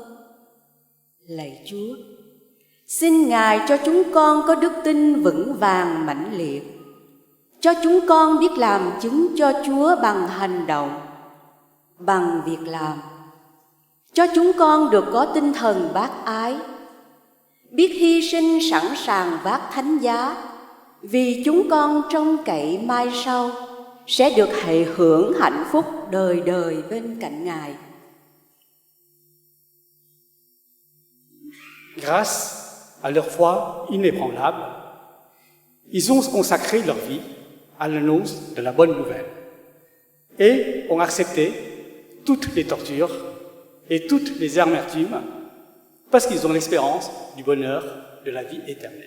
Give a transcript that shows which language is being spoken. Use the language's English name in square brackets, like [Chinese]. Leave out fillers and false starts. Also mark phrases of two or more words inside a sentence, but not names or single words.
[Vietnamese] Lạy Chúa, xin Ngài cho chúng con có đức tin vững vàng mãnh liệt, cho chúng con biết làm chứng cho Chúa bằng hành động, bằng việc làm, cho chúng con được có tinh thần bác ái, biết hy sinh sẵn sàng vác thánh giá, vì chúng con trông cậy mai sau sẽ được hệ hưởng hạnh phúc đời đời bên cạnh Ngài. [French] Grâce à leur foi inébranlable, ils ont consacré leur vie à l'annonce de la bonne nouvelle et ont accepté toutes les tortures et toutes les amertumes parce qu'ils ont l'espérance du bonheur de la vie éternelle.